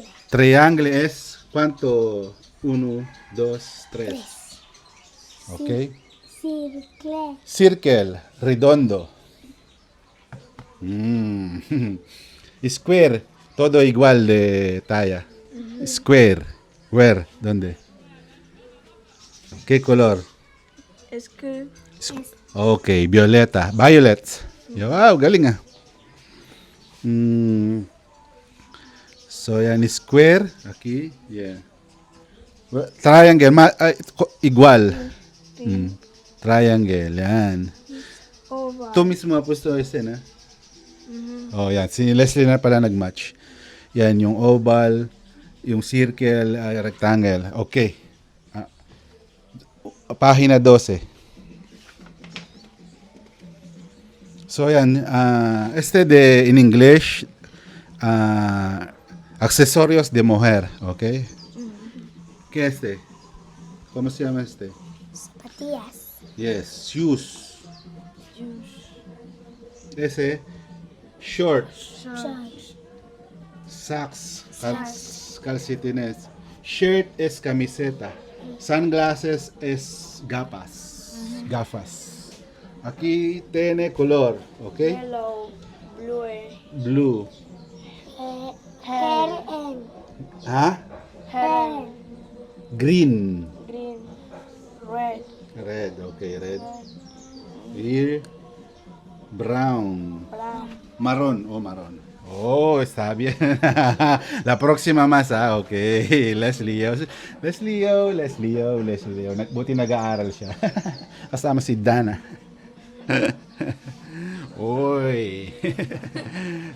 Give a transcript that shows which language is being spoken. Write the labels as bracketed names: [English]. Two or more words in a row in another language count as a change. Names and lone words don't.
[Spanish] Triangle es ¿cuánto? 1, 2, 3. Ok. [English] Circle. Circle, redondo. [Spanish] Square, todo igual de talla. [English] Square. Where? [Spanish] ¿Dónde? ¿Qué color? Es que Ok, violeta. [Filipino] Violet. Wow, galing ah. So yan, square. [Spanish] Aquí. Yeah. [English] Triangle. Igual. Triangle. [Filipino] Yan. [English] oval. oval. [Spanish] Tú mismo ha puesto ese, na? Mhm. [Filipino] Oh, yan. Si Leslie na pala nag-match. Yan, yung oval, yung circle, rectangle. Okay. Ah, Pahina 12. So, yan. [Spanish] En English, accesorios de mujer. Okay. ¿Qué es este? ¿Cómo se llama este? Zapatillas. [English] Yes, shoes. Juice. [Spanish] Ese, shorts. [English] Shorts. Socks, [Spanish] calcetines. Shirt es camiseta. Sunglasses es gafas. Aquí tiene color, ¿ok? [English] Yellow. Blue. Blue. Heron. ¿Ah? Heron. Green. Green. Red. Red, ok, red. Here. Brown. Brown. [Spanish] Marrón, marrón. Oh, está bien. La próxima más, ok. Leslie O. [Filipino] Buti nag-aaral siya. Kasama si Dana. Oy.